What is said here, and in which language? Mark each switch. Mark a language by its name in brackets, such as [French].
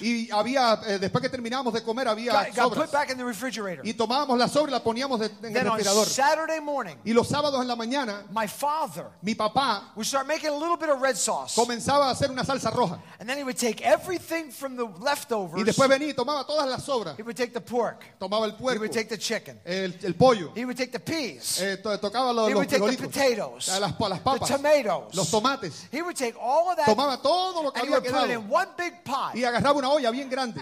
[Spanish] y había después que terminábamos de comer había [English] got [Spanish] sobras. [English] Got put back in the refrigerator. [Spanish] Y tomábamos las sobras y las poníamos en [English] then [Spanish] el refrigerador. [English] On Saturday morning. [Spanish] Y los sábados en la mañana, [English] my father, [Spanish] mi papá, [English] would start making a little bit of red sauce. [Spanish] Comenzaba a hacer una salsa roja. [English] And then he would take everything from the leftovers. [Spanish] Y después venía y tomaba todas las sobras. [English] He would take the pork. [Spanish] Tomaba el puerco. [English] He would take the chicken. [Spanish] El pollo. [English] He would take the peas. [Spanish] Tocaba los [English] frijolitos. He would take the potatoes. [Spanish] Las papas. [English] The tomatoes. [Spanish] Los tomates. [English] He would take all of that. [Spanish] Tomaba todo lo que [English] and [Spanish] había [English] he would [Spanish] quedado. [English] Put it in one big pot. [Spanish] Y agarraba una olla bien grande.